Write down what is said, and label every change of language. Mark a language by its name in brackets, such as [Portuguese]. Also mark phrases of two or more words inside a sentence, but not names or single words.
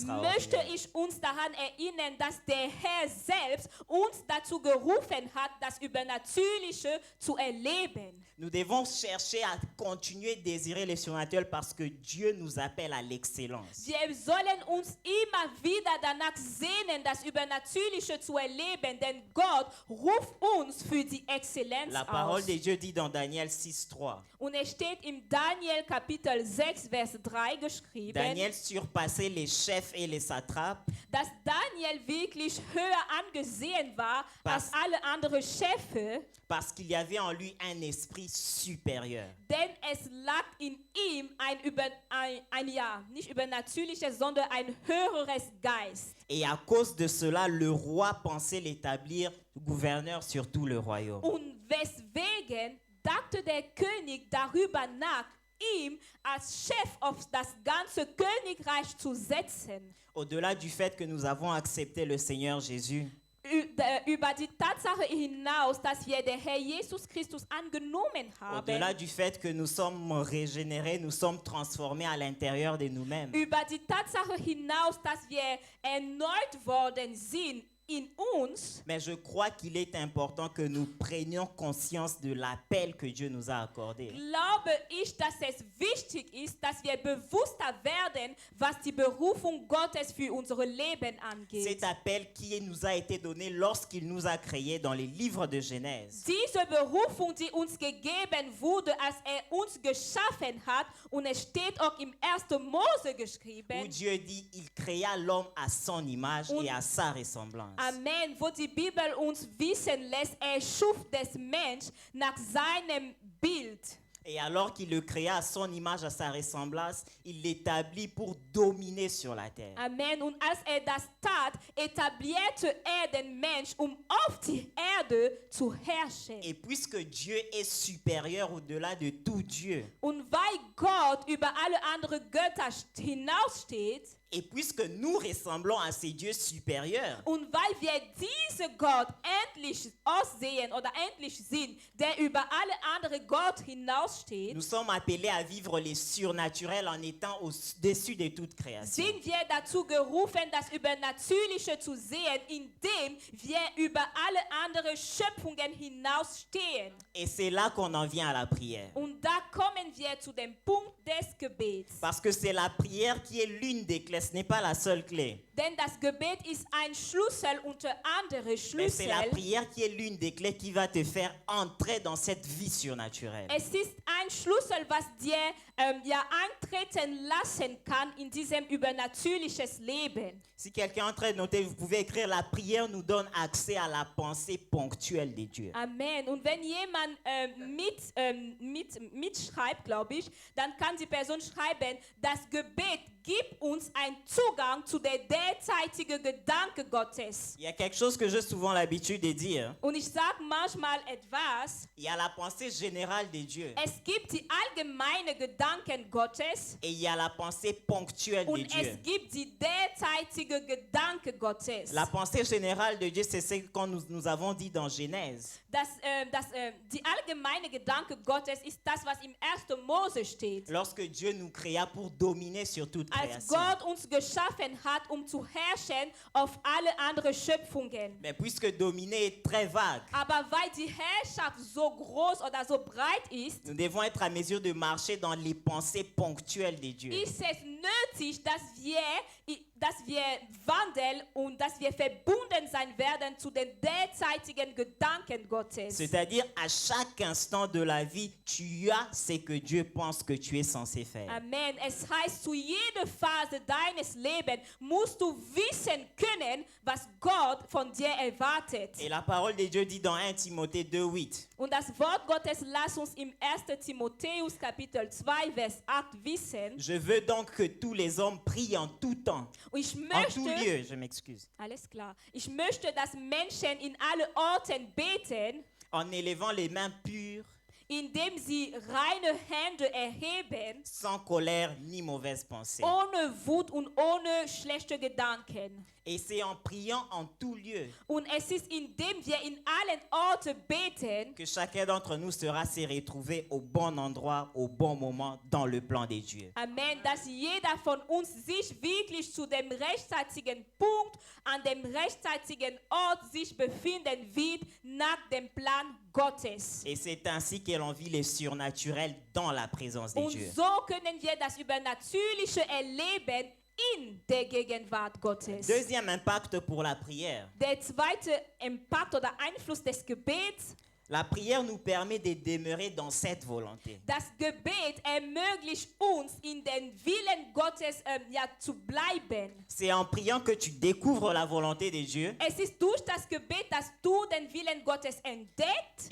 [German] möchte [French] extraordinaire. [German] ich uns daran erinnern, dass der Herr selbst uns dazu gerufen hat, das Übernatürliche zu erleben. [French] Nous devons chercher à continuer de désirer les surnaturels parce que Dieu nous appelle à l'excellence. [German] Wir sollen uns immer wieder danach sehnen, das Übernatürliche zu erleben, denn Gott ruft uns für die Exzellenz [French] La parole [German] aus. [French] de Dieu dit dans Daniel 6:3. [German] Und es steht im Daniel Kapitel 6, Vers 3 geschrieben, [French] Daniel surpassait les chefs et les satrapes [German] dass Daniel wirklich höher angesehen war als alle anderen Chefe, [French] parce qu'il y avait en lui un esprit supérieur. [German] denn es lag in ihm nicht übernatürliches, sondern ein höheres Geist. [French] Et à cause de cela, le roi pensait l'établir gouverneur sur tout le royaume. [German] Und weswegen dachte der König darüber nach, ihm als Chef auf das ganze Königreich zu setzen. [French] Au-delà du fait que nous avons accepté le Seigneur Jésus, [German] Über die Tatsache hinaus, dass wir den Herr Jesus Christus angenommen [French] au-delà [German] haben, [French] du fait que nous sommes régénérés, nous sommes transformés à l'intérieur de nous-mêmes, [German] über die Tatsache hinaus, dass wir erneuert worden sind in uns, [French] mais je crois qu'il est important que nous prenions conscience de l'appel que Dieu nous a accordé. [German] glaube ich, dass es wichtig ist, dass wir bewusster werden, was die Berufung Gottes für unser Leben angeht. [French] Cet appel qui nous a été donné lorsqu'il nous a créés dans les livres de Genèse. [German] Diese Berufung, die uns gegeben wurde, als uns geschaffen hat, und es steht auch im 1. Mose [French] Où [German] geschrieben, [French] Dieu dit, il créa l'homme à son image et à sa ressemblance. [German] Amen, wo die Bibel uns wissen lässt, schuf des Menschen nach seinem Bild. [French] Et alors qu'il le créa à son image, à sa ressemblance, il l'établit pour dominer sur la terre. Amen. [German] Und als das tat, etablierte den Mensch, auf die Erde zu herrschen. [French] Et puisque Dieu est supérieur au-delà de tout Dieu, [German] Und weil Gott über alle anderen Götter hinaussteht, [French] et puisque nous ressemblons à ces dieux supérieurs, [German] und weil wir diese Gott endlich aussehen oder endlich sind, der über alle anderen Gott hinaussteht, [French] nous sommes appelés à vivre les surnaturels en étant au-dessus de toute création. [German] sind wir dazu gerufen, das Übernatürliche zu sehen, indem wir über alle anderen Schöpfungen hinausstehen. [French] Et c'est là qu'on en vient à la prière. [German] Und da kommen wir zu dem Punkt des Gebets. [French] Parce que c'est la prière qui est l'une des clés, ce n'est pas la seule clé. [German] Denn das Gebet ist ein Schlüssel unter andere [French] Mais c'est la [German] Schlüssel. [French] prière qui est l'une des clés qui va te faire entrer dans cette vie surnaturelle. [German] Es ist ein Schlüssel, was dir eintreten lassen kann in diesem übernatürliches Leben. [French] Si quelqu'un est en train de noter, vous pouvez écrire: la prière nous donne accès à la pensée ponctuelle de Dieu. Amen. [German] Und wenn jemand mitschreibt, glaube ich, dann kann die Person schreiben, das Gebet gibt uns einen Zugang zu der derzeitigen Gedanke Gottes. [French] Il y a quelque chose que j'ai souvent l'habitude de dire. [German] Und ich sage manchmal etwas, [French] Il y a la pensée générale de Dieu [German] es gibt die allgemeine Gedanken Gottes [French] et il y a la pensée ponctuelle de [German] und [French] Dieu. [German] es gibt die derzeitige Gedanke Gottes. [French] La pensée générale de Dieu, c'est ce que nous avons dit dans Genèse. [German] Die allgemeine Gedanke Gottes ist das, was im 1. Mose steht. [French] Lorsque Dieu nous créa pour dominer sur toute [German] Als [French] création. [German] Gott uns geschaffen hat, zu herrschen auf alle anderen Schöpfungen. [French] Mais puisque dominer est très vague, [German] Aber weil die Herrschaft so groß oder so breit ist, [French] nous devons être à mesure de marcher dans les pensées ponctuelles de Dieu. [German] ist es nötig, dass wir wandeln und dass wir verbunden sein werden zu den derzeitigen Gedanken Gottes. [French] C'est-à-dire, à chaque instant de la vie, tu as ce que Dieu pense que tu es censé faire. Amen. [German] Es heißt, zu jeder Phase deines Lebens musst du wissen können, was Gott von dir erwartet. [French] Et la parole de Dieu dit dans 1 Timothée 2,8. [German] Und das Wort Gottes lass uns im 1. Timotheus Kapitel 2 Vers 8 wissen. [French] Je veux donc que tous les hommes prient en tout temps, [German] Und ich [French] en tout [German] möchte, [French] lieu, je m'excuse, [German] alles klar, ich möchte, dass Menschen in alle Orten beten, [French] en élevant les mains pures, [German] indem sie reine Hände erheben, [French] sans colère ni mauvaise pensée. [German] ohne Wut und ohne schlechte Gedanken. [French] Et c'est en priant en tout lieu [German] Und es ist, indem wir in allen Orten beten, [French] que chacun d'entre nous sera se retrouver au bon endroit, au bon moment, dans le plan de Dieu. [German] Amen, dass jeder von uns sich wirklich zu dem rechtzeitigen Punkt, an dem rechtzeitigen Ort sich befinden wird, nach dem Plan Gottes. [French] Et c'est ainsi que l'on vit le surnaturel dans la présence de [German] Und [French] Dieu. [German] so können wir das Übernatürliche erleben in der Gegenwart Gottes. [French] Deuxième impact pour la prière. [German] Der zweite Impact oder Einfluss des Gebets, [French] La prière nous permet de demeurer dans cette volonté. [German] das Gebet ermöglicht uns, in den Willen Gottes zu bleiben. [French] C'est en priant que tu découvres la volonté de Dieu. [German] Es ist durch das Gebet, dass du den Willen Gottes entdeckst.